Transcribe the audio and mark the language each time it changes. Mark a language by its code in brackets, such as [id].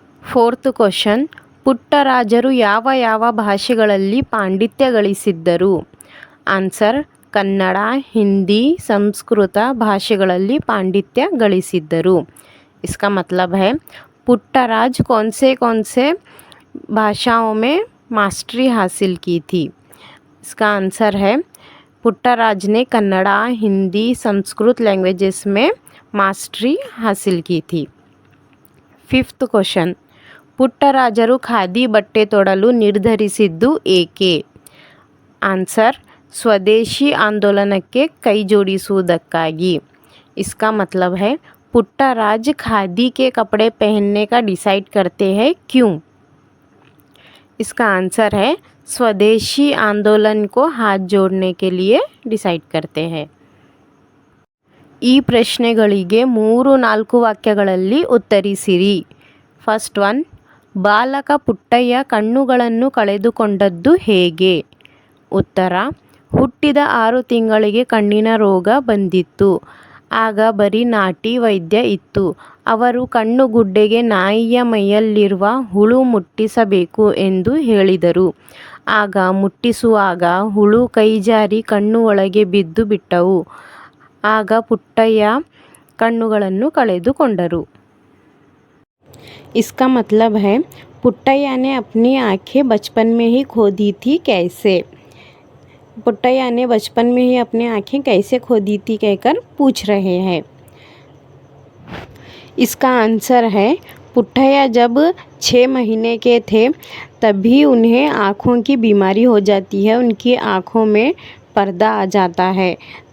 [en] fourth question, [kn] ಪುಟ್ಟರಾಜರು ಯಾವ ಯಾವ ಭಾಷೆಗಳಲ್ಲಿ ಪಾಂಡಿತ್ಯ ಗಳಿಸಿದ್ದರು? ಆನ್ಸರ್, ಕನ್ನಡ, ಹಿಂದಿ, ಸಂಸ್ಕೃತ ಭಾಷೆಗಳಲ್ಲಿ ಪಾಂಡಿತ್ಯ ಗಳಿಸಿದ್ದರು। [hi] इसका मतलब है पुट्टराज कौन से भाषाओं में मास्टरी हासिल की थी? इसका आंसर है पुट्टराज ने कन्नड़ा, हिंदी, संस्कृत लैंग्वेजेस में मास्टरी हासिल की थी। [en] fifth question, [kn] ಪುಟ್ಟರಾಜರು ಖಾದಿ ಬಟ್ಟೆ ತೊಡಲು ನಿರ್ಧರಿಸಿದ್ದು ಏಕೆ? ಆನ್ಸರ್, ಸ್ವದೇಶಿ ಆಂದೋಲನಕ್ಕೆ ಕೈ जोड़िಸುವುದಕ್ಕಾಗಿ। [hi] इसका मतलब है पुट्टराज खादी के कपड़े पहनने का डिसाइड करते हैं क्यों? इसका आंसर है स्वदेशी आंदोलन को हाथ जोड़ने के लिए डिसाइड करते हैं। [kn] ಈ ಪ್ರಶ್ನೆಗಳಿಗೆ 3-4 ವಾಕ್ಯಗಳಲ್ಲಿ ಉತ್ತರಿಸಿರಿ। [en] first one, [kn] ಬಾಲಕ ಪುಟ್ಟಯ್ಯ ಕಣ್ಣುಗಳನ್ನು ಕಳೆದುಕೊಂಡದ್ದು ಹೇಗೆ? ಉತ್ತರ, ಹುಟ್ಟಿದ 6 ತಿಂಗಳಿಗೆ ಕಣ್ಣಿನ ರೋಗ ಬಂದಿತ್ತು। ಆಗ ಬರೀ ನಾಟಿ ವೈದ್ಯ ಇತ್ತು। ಅವರು ಕಣ್ಣುಗುಡ್ಡೆಗೆ ನಾಯಿಯ ಮೈಯಲ್ಲಿರುವ ಹುಳು ಮುಟ್ಟಿಸಬೇಕು ಎಂದು ಹೇಳಿದರು। ಆಗ ಮುಟ್ಟಿಸುವಾಗ ಹುಳು ಕೈ ಜಾರಿ ಕಣ್ಣು ಒಳಗೆ ಬಿದ್ದು ಬಿಟ್ಟವು। ಆಗ ಪುಟ್ಟಯ್ಯ ಕಣ್ಣುಗಳನ್ನು ಕಳೆದುಕೊಂಡರು। [hi] इसका मतलब है पुट्टಯ್ಯ ने अपनी आँखें बचपन में ही खो दी थी कैसे? पुट्टಯ್ಯ ने बचपन में ही अपनी आँखें कैसे खो दी थी कहकर पूछ रहे हैं। इसका आंसर है पुट्टಯ್ಯ जब 6 महीने के थे तभी उन्हें आँखों की बीमारी हो जाती है, उनकी आँखों में पर्दा आ जाता है।